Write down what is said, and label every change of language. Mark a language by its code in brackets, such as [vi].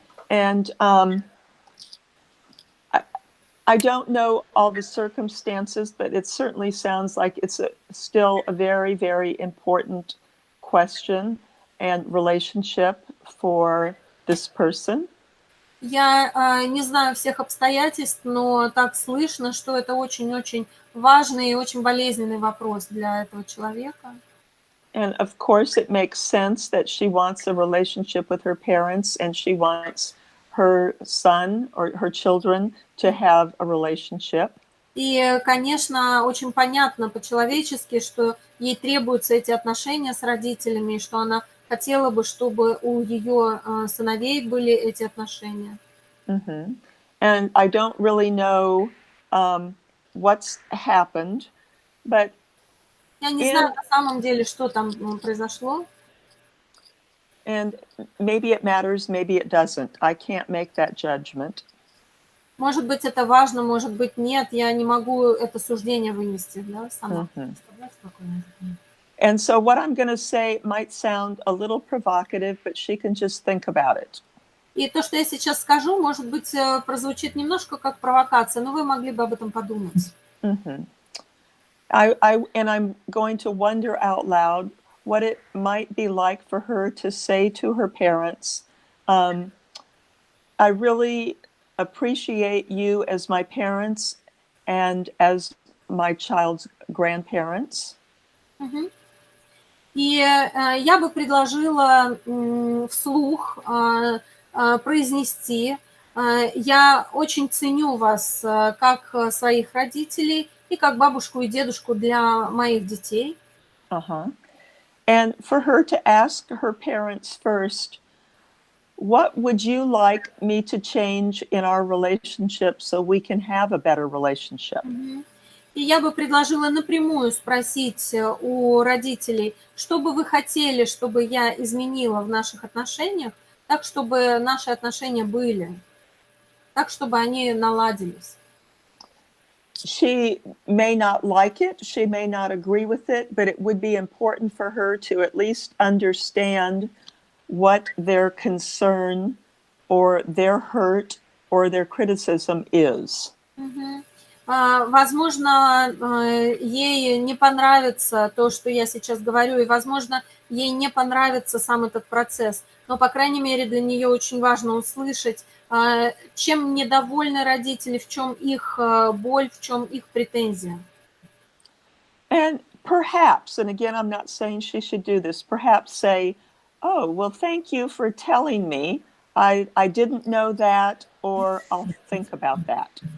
[en] And I don't know all the circumstances, but it certainly sounds like it's still a very, very important question and relationship for this person. [ru] Я не знаю всех обстоятельств, но так слышно, что это очень-очень важный и очень болезненный вопрос для этого человека. [en] And of course, it makes sense that she wants a relationship with her parents, and she wants her son or her children to have a relationship. [ru] И, конечно, очень понятно по-человечески, что ей требуются эти отношения с родителями, и что она хотела бы, чтобы у ее сыновей были эти отношения. [en] And I don't really know what's happened, but [ru] Я не знаю на самом деле, что там произошло. [en] And maybe it matters, maybe it doesn't. I can't make that judgment. [ru] Может быть, это важно, может быть, нет. Я не могу это суждение вынести, да, сама. [en] And so what I'm going to say might sound a little provocative, but she can just think about it. [ru] И то, что я сейчас скажу, может быть, прозвучит немножко как провокация, но вы могли бы об этом подумать. [en] And I'm going to wonder out loud what it might be like for her to say to her parents, I really appreciate you as my parents and as my child's grandparents. [ru] И я бы предложила вслух произнести: я очень ценю вас как своих родителей и как бабушку и дедушку для моих детей. [en] And for her to ask her parents first, what would you like me to change in our relationship so we can have a better relationship? [ru] И я бы предложила напрямую спросить у родителей, что бы вы хотели, чтобы я изменила в наших отношениях, так, чтобы наши отношения были, так, чтобы они наладились. [en] She may not like it, she may not agree with it, but it would be important for her to at least understand what their concern or their hurt or their criticism is. [ru] Возможно, ей не понравится то, что я сейчас говорю, и, возможно, ей не понравится сам этот процесс. Но, по крайней мере, для нее очень важно услышать, чем недовольны родители, в чем их боль, в чем их претензия. [en] And perhaps, and again, I'm not saying she should do this, perhaps say, oh, well, thank you for telling me. I didn't know that, or I'll think about that.